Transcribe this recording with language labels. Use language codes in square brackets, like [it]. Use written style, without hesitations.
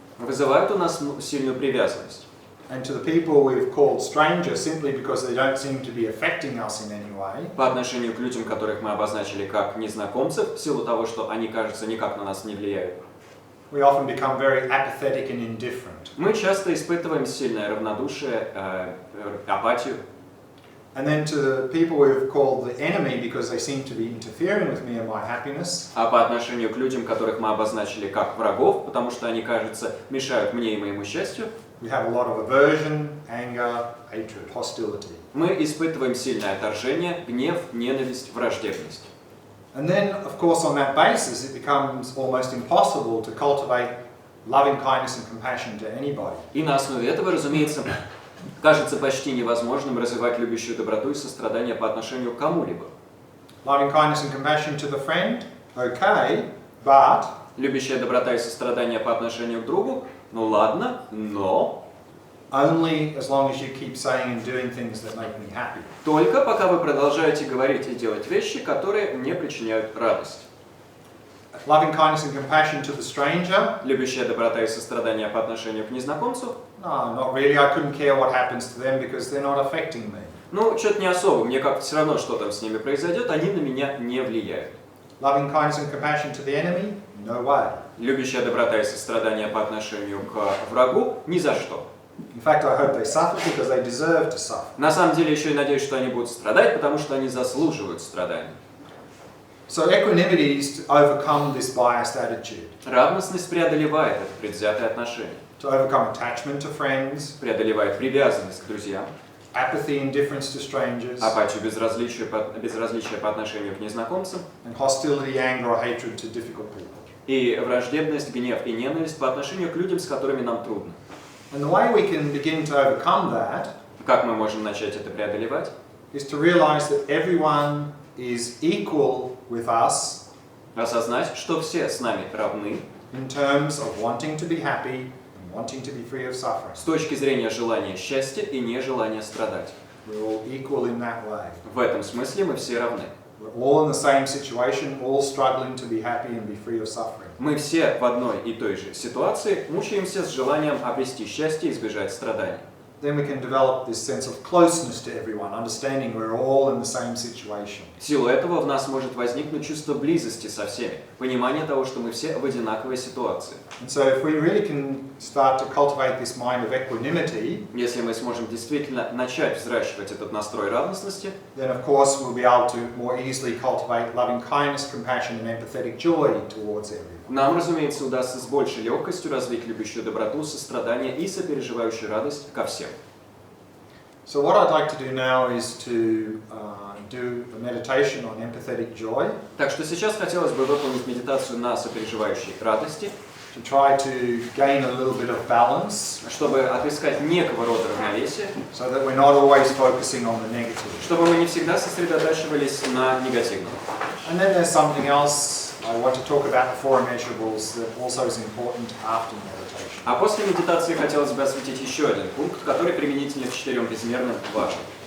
[ru] вызывают у нас сильную привязанность. [en] And to the people we've called stranger simply because they don't seem to be affecting us in any way, [ru] По отношению к людям, которых мы обозначили как незнакомцев, в силу того, что они, кажется, никак на нас не влияют, [en] we often become very apathetic and indifferent. [ru] мы часто испытываем сильное равнодушие, апатию. [en] And then to the people we've called the enemy because they seem to be interfering with me and my happiness, [ru] А по отношению к людям, которых мы обозначили как врагов, потому что они, кажется, мешают мне и моему счастью, [en] we have a lot of aversion, anger, hatred, hostility. [ru] мы испытываем сильное отторжение, гнев, ненависть, враждебность. [en] And then, of course, on that basis, it becomes almost impossible to cultivate loving kindness and compassion to anybody. [ru] И на основе этого, разумеется, кажется почти невозможным развивать любящую доброту и сострадание по отношению к кому-либо. [en] Loving kindness and compassion to the friend, okay, but [ru] Любящая доброта и сострадание по отношению к другу, ну ладно, но [en] only as long as you keep saying and doing things that make me happy. [ru] Только пока вы продолжаете говорить и делать вещи, которые мне причиняют радость. [en] Loving kindness and compassion to the stranger. [ru] Любящая доброта и сострадание по отношению к незнакомцу? [en] No, not really. I couldn't care what happens to them because they're not affecting me. [ru] Ну, что-то не особо. Мне как-то все равно, что там с ними произойдет, они на меня не влияют. [en] Loving kindness and compassion to the enemy? No way. [ru] Любящая доброта и сострадание по отношению к врагу? Ни за что. [en] In fact, I hope they suffer because they deserve to suffer. [ru] На самом деле, еще и надеюсь, что они будут страдать, потому что они заслуживают страданий. [en] So equanimity is to overcome this biased attitude. [ru] Равностность преодолевает это предвзятое отношение. [en] To overcome attachment to friends, [ru] Преодолевает привязанность к друзьям, [en] apathy, indifference to strangers, [ru] апатию, безразличие по отношению к незнакомцам, [en] and hostility, anger, or hatred to difficult people. [ru] и враждебность, гнев и ненависть по отношению к людям, с которыми нам трудно. [en] And the way we can begin to overcome that [ru] Как мы можем начать это преодолевать? [en] is to realize that everyone is equal with us [ru] Осознать, что все с нами равны [en] in terms of wanting to be happy and wanting to be free of suffering. [ru] с точки зрения желания счастья и нежелания страдать. [en] We're all equal in that way. [ru] В этом смысле мы все равны. [en] We're all in the same situation, all struggling to be happy and be free of suffering. [ru] Мы все в одной и той же ситуации мучаемся с желанием обрести счастье и избежать страданий. [en] Then we can develop this sense of closeness to everyone, understanding we're all in the same situation. [ru] В силу этого в нас может возникнуть чувство близости со всеми, понимание того, что мы все в одинаковой ситуации. [en] And so if we really can start to cultivate this mind of equanimity, [ru] Если мы сможем действительно начать взращивать этот настрой равностности, [en] then of course we'll be able to more easily cultivate loving kindness, compassion and empathetic joy towards everyone. [ru] нам, разумеется, удастся с большей легкостью развить любящую доброту, сострадание и сопереживающую радость ко всем. [en] So what I'd like to do now is to do a meditation on empathetic joy, [ru] Так что сейчас хотелось бы выполнить медитацию на сопереживающей радости, [en] to try to gain a little bit of balance, [ru] чтобы отыскать некого рода равновесия, [en] so that we're not always focusing on the negative. [ru] чтобы мы не всегда сосредотачивались на негативном. [en] And then there's something else I want to talk about, the four immeasurables, that also is important after meditation. [ru] А после медитации хотелось бы осветить еще один пункт, который применительно к четырем безмерным важен.